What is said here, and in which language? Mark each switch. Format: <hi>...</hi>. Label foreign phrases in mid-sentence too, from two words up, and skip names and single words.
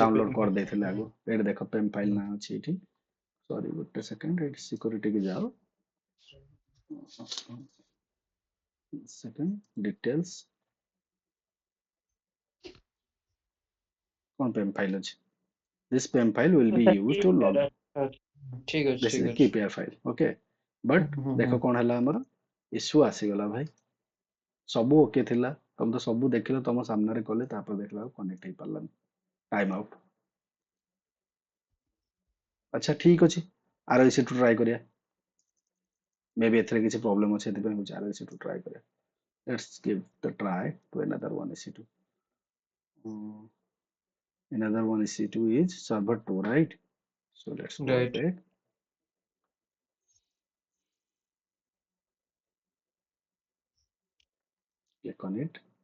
<or>ଡାଉନଲୋଡ PEM କରିଦେଇଥିଲି ଆଗରୁ। ଏଇଠି ଦେଖ</or> <en>PEM file</en> <or>ନାଁ ଅଛି ଏଠି। ସରି ଗୋଟେ ସେକେଣ୍ଡ ଏଇଠି ସିକ୍ୟୁରିଟି କି ଯାଅ।</or> <en>second details</en> <or>କଣ</or> <en>PEM file</en> <or>ଅଛି?</or> <en>This PEM file will be used to log.</en> <or>ଠିକ ଅଛି</or> <en>This is</en> <or>ଠିକ</or> <en>a</en> <or>ଅଛି।</or> <en>KPI file. Okay. But</en> <or>ଦେଖ କଣ ହେଲା ଆମର ଇସ୍ୟୁ ଆସିଗଲା ଭାଇ। ସବୁ ଓକେ ଥିଲା, ତମେ ତ ସବୁ ଦେଖିଲ ତମ ସାମ୍ନାରେ କଲେ, ତାପରେ ଦେଖିଲା ବେଳକୁ କନେକ୍ଟ ହେଇପାରିଲାନି।</or> <en>time out.</en> <or>ଆଚ୍ଛା ଠିକ ଅଛି, ଆର EC2 ଟ୍ରାଏ କରିବା। ମେ ବି ଏଥିରେ କିଛି ପ୍ରୋବ୍ଲେମ ଅଛି ସେଥିପାଇଁ ହଉଛି ଆର EC2 ଟ୍ରାଏ କରିବା।</or> <en>Let's give the try to another one EC2. Another one EC2 is server 2, right? So let's go Right. ahead. Click on it.</en>